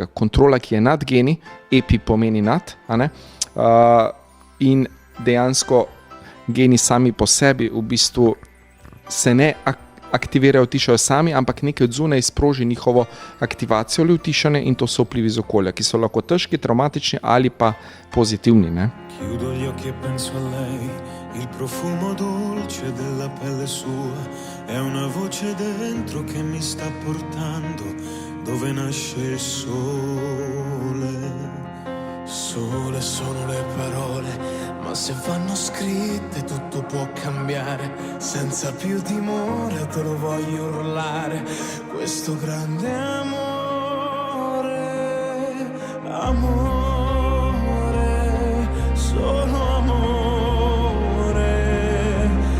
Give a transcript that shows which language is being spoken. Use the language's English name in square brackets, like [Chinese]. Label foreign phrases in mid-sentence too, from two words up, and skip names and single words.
[Slovenian] Kontrola, ki je nad geni, epi pomeni nad, in dejansko geni sami po sebi v bistvu se ne aktivirajo, utišajo sami, ampak nekaj od zunaj sproži njihovo aktivacijo ali utišanje in to so vplivi iz okolja, ki so lahko težki, traumatični ali pa pozitivni. [Italian] Chiudo gli occhi e penso a lei, il profumo dolce della pelle sua, è una voce dentro che mi sta portando dove nasce il sole. Sole sono le parole, ma se vanno scritte tutto può cambiare, senza più timore te lo voglio urlare, questo grande amore, amore, solo amore,